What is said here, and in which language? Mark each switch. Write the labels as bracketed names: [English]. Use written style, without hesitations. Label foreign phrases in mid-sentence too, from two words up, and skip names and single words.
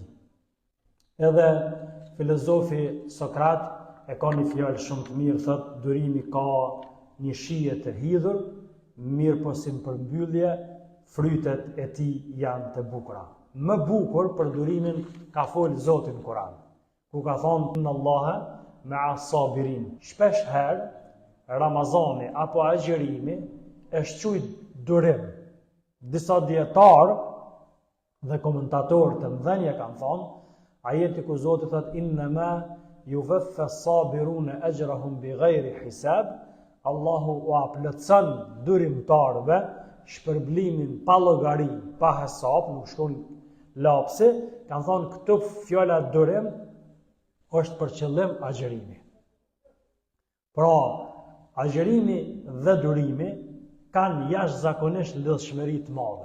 [Albanian] Edhe filozofi Sokrat e ka një fjalë shumë të mirë, thot, durimi ka një shije të hidhur, mirë po si në përmbyllje, frytet e tij janë të bukura. Më bukur për durimin ka folë Zoti në Kur'an, ku ka thonë [Arabic] إن الله مع الصابرين. [Albanian] Shpesh herë Ramazani apo agjërimi është quajtur durim. Disa dietarë dhe komentatorë të mëdhenj kanë thonë, ajeti ku Zoti thotë [Arabic] إنما يوفى الصابرون أجرهم بغير حساب, [Albanian] Allahu u plotson durimtarëve shpërblimin pa llogari, pa hesab, nuk shkon lapsi. Kanë thonë këto fjala durim është për qëllim agjërimi. Pra, agjërimi dhe durimi kanë jashtëzakonisht lidhshmëri të madhe.